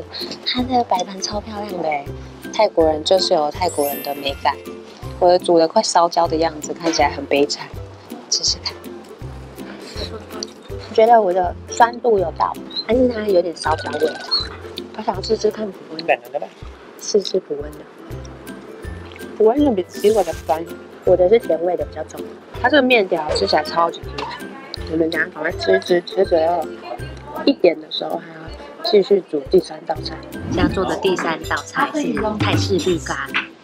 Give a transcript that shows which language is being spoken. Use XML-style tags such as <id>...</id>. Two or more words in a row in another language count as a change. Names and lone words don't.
<zh>它的摆盘超漂亮的，泰国人就是有泰国人的美感。我的煮的快烧焦的样子，看起来很悲惨。试试看，我觉得我的酸度有到，但是它有点烧焦味。我想试试看普温</zh> <th>แบ่งกันก็ได้</th> <zh>试试普温的。普温的比我的酸，我的是甜味的比较重。它这个面条吃起来超级酥脆。我们等下赶快吃最后1点的时候还要继续煮第3道菜。现在做的第3道菜是泰式绿咖喱。</zh>